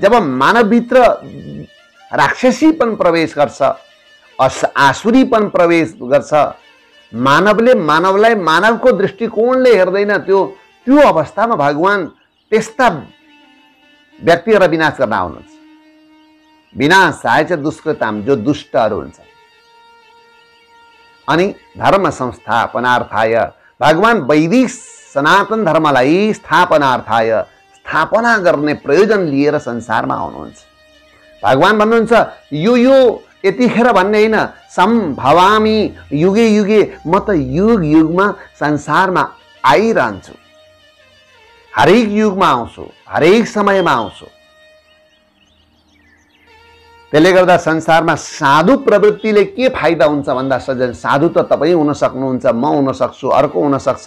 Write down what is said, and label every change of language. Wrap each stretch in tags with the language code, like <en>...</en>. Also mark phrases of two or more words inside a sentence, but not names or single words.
<ne>जब मानवभित्र राक्षसीपन प्रवेश गर्छ, आसुरीपन प्रवेश गर्छ, मानवले मानवलाई मानवको दृष्टिकोणले हेर्दैन, त्यो अवस्थामा भगवान त्यस्ता व्यक्तिहरूलाई विनाश गर्न आउनुहुन्छ।</ne> <sa>विनाशाय च दुष्कृताम,</sa> <ne>जो दुष्टहरू हुन्छ। अनि</ne> <sa>धर्म संस्थापनार्थाय,</sa> <ne>भगवान वैदिक सनातन धर्मलाई स्थापनार्थाय, स्थापना गर्ने प्रयोजन लिएर संसारमा आउनुहुन्छ। भगवान भन्नुहुन्छ यो यतिखेर भन्ने होइन,</ne> <sa>सम्भवामी युगे युगे,</sa> <ne>म त युग युगमा संसारमा आइरहन्छु, हरेक युगमा आउँछु, हरेक समयमा आउँछु। त्यसले गर्दा संसारमा साधु प्रवृत्तिले के फाइदा हुन्छ भन्दा सज्जन, साधु त तपाईँ हुन सक्नुहुन्छ, म हुन सक्छु, अर्को हुन सक्छ।</ne>